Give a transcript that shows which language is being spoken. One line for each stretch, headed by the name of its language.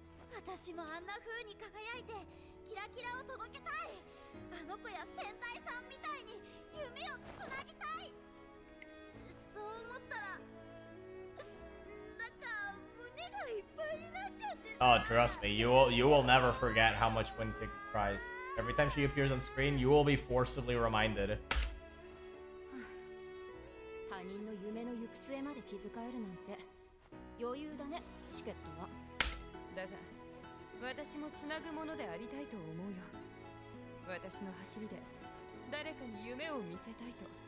Japanese: 私もあんな風に輝いてキラキラを届けたい。あの子や戦隊さんみたいに夢をつなぎたい。そう思ったらなんか胸がいっぱいになっちゃってさ。
English: Oh, trust me, you will never forget how much Wind Ticket cries. Every time she appears on screen, you will be forcibly reminded.
Japanese: 他人の夢の行く末まで気遣えるなんて余裕だね、チケットは。だが私もつなぐものでありたいと思うよ。私の走りで誰かに夢を見せたいと。